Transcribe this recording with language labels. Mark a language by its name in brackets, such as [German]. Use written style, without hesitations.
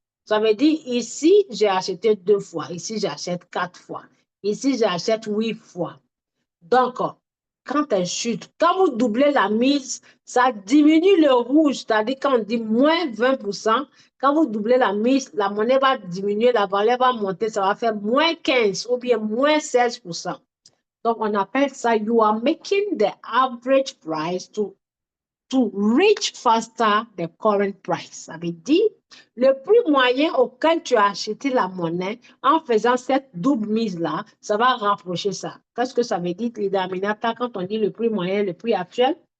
[French] Ça veut dire ici, j'ai acheté 2 fois, ici j'achète 4 fois, ici j'achète 8 fois. Donc, quand elle chute, quand vous doublez la mise, ça diminue le rouge, c'est-à-dire quand on dit moins 20%, quand vous doublez la mise, la monnaie va diminuer, la valeur va monter, ça va faire moins 15 ou bien moins 16%. Donc, on appelle ça, [English] you are making the average price to reach faster the current price. [French] Ça veut dire le prix moyen auquel tu as acheté la monnaie en faisant cette double mise-là, ça va rapprocher ça. Qu'est-ce que ça veut dire, Lida Aminata, quand on dit le prix moyen, le prix actuel?